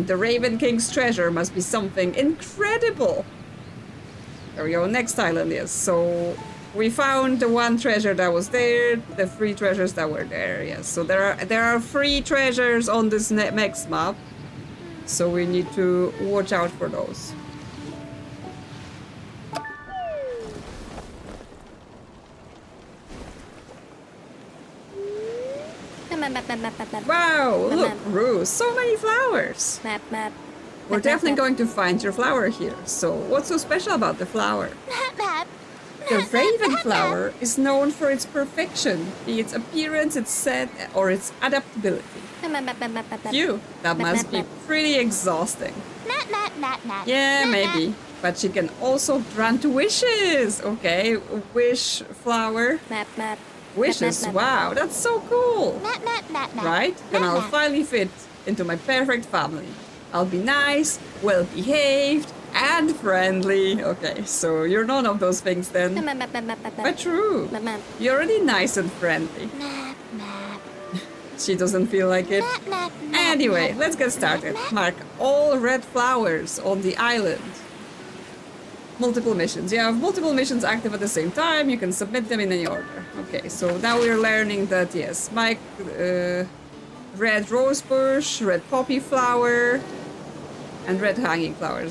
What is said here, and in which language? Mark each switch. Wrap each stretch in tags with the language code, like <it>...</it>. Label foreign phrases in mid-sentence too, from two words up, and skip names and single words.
<en>the Raven King's treasure must be something incredible. There we go, next island is. So we found the one treasure that was there, the 3 treasures that were there, yes. So there are 3 treasures on this next map. So we need to watch out for those. Map, map, map, map, map, map. Wow, Map, look, map. Rue, so many flowers. Map, map. We're Map, definitely map, going to find your flower here. So what's so special about the flower? map, map. The raven flower is known for its perfection, be its appearance, its scent, or its adaptability. Map, map, map, map, map, map. Phew, that Map, must map, be map. pretty exhausting. Map, map, map, map. Yeah, Map, map. maybe. But she can also grant wishes. Okay, wish flower. Map, map. Wishes, Map, map, map. wow, that's so cool. Map, map, map, map. Right? Then Map, I'll map. finally fit into my perfect family. I'll be nice, well behaved, and friendly. Okay, so you're none of those things then. Map, map, map, map, map, But map. true. Map, map. You're already nice and friendly. Map, map. She doesn't feel like it. Map, map, map, Anyway, map. let's get started. Mark all red flowers on the island. Multiple missions. You have multiple missions active at the same time. You can submit them in any order. Okay, so now we're learning that, yes, Mike, red rose bush, red poppy flower, and red hanging flowers.</en>